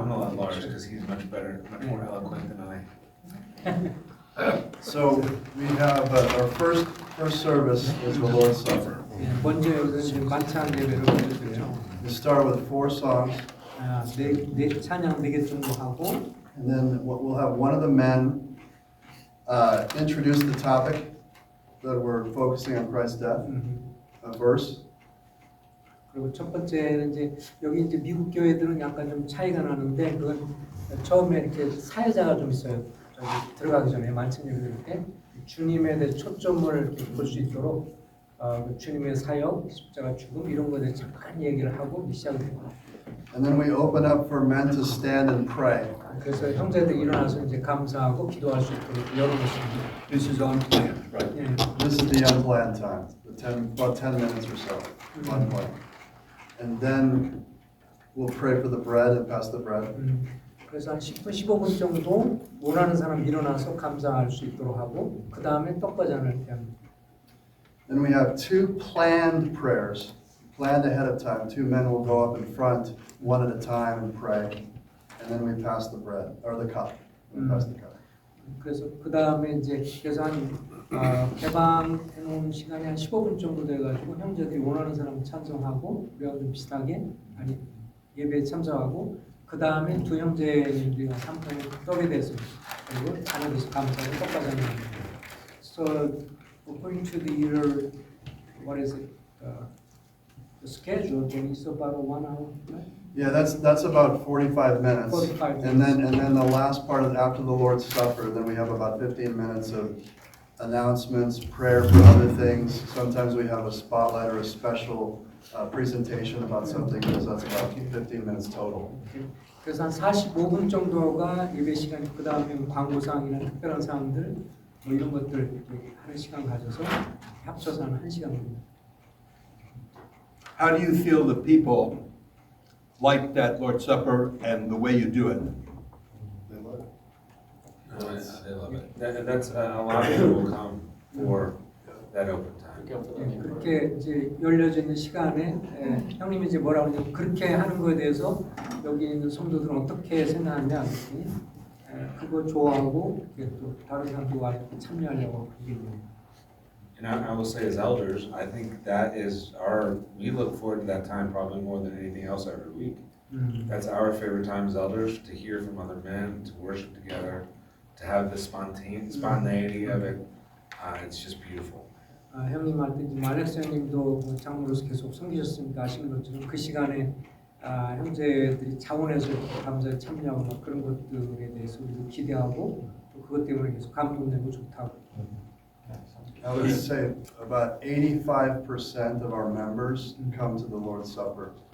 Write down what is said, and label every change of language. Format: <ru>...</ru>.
<en>gonna let Lars, because he's much better, much more eloquent than I. So we have our first service is the Lord's Supper.</en> <ko>예, 먼저 여기서 이제 만찬 예배를 드려요.</ko> <en>We start with 4 songs,</en> <ko>네 찬양 4개 정도 하고,</ko> <en>and then we'll have one of the men introduce the topic that we're focusing on Christ's death, a verse.</en> <ko>그리고 첫 번째는 이제 여기 이제 미국 교회들은 약간 좀 차이가 나는데 그건 처음에 이렇게 사회자가 좀 있어요. 저기 들어가기 전에 만찬 예배 드릴 때 주님에 대해 초점을 볼 수 있도록 주님의 사역, 십자가 죽음 이런 거에 대해 잠깐 얘기를 하고 시작을 해요.</ko> <en>And then we open up for men to stand and pray.</en> <ko>그래서 형제들 일어나서 이제 감사하고 기도할 수 있도록 열어놓습니다.</ko> <en>This is unplanned, right?</en> <ko>예.</ko> <en>This is the unplanned time, about 10 minutes or so, unplanned. And then we'll pray for the bread and pass the bread.</en> <ko>그래서 한 10분, 15분 정도 원하는 사람 일어나서 감사할 수 있도록 하고 그 다음에 떡과잔을 합니다.</ko> <en>Then we have 2 planned prayers, planned ahead of time. 2 men will go up in front, one at a time, and pray. And then we pass the bread, or the cup. We pass the cup.</en> <ko>그래서 그 다음에 이제 그래서 한 개방해 놓은 시간이 한 15분 정도 돼가지고 형제들이 원하는 사람 찬성하고 우리하고 좀 비슷하게 아니 예배에 참석하고 그 다음에 두 형제님들이 한편에 떡에 대해서 그리고 잔에 대해서 감사하고 떡과잔을 합니다.</ko> <en>So according to the year, what is it? The schedule, then it's about 1 hour, right? Yeah, that's about 45 minutes. 45 And then the last part of after the Lord's Supper, then we have about 15 minutes of announcements, prayer for other things. Sometimes we have a spotlight or a special presentation about something, because that's about 15 minutes total.</en> <ko>그래서 한 45분 정도가 예배 시간이 그 다음에 광고사항이나 특별한 사항들 뭐 이런 것들 하는 시간 가져서 합쳐서 한 1시간입니다.</ko> <en>How do you feel the people like that Lord's Supper and the way you do it? They love it. That's, a lot of people will come for that open time.</en> <ko>그렇게 이제 열려져 있는 시간에 형님이 이제 뭐라고 하냐면 그렇게 하는 거에 대해서 여기 있는 성도들은 어떻게 생각하냐 그랬더니 그거 좋아하고 또 다른 사람도 와서 참여하려고 그게 있는</ko> <en>And I will say as elders, I think that is we look forward to that time probably more than anything else every week. That's our favorite time as elders, to hear from other men, to worship together, to have the spontaneity of it. It's just beautiful.</en> <ko>형님한테 이제 말렉스 형님도 장로로서 계속 섬기셨으니까 아시는 것처럼 그 시간에 형제들이 자원해서 감사에 참여하고 막 그런 것들에 대해서 우리도 기대하고 또 그것 때문에 계속 감동되고 좋다고.</ko> <en>I would say about 85% of our members come to the Lord's Supper.</en>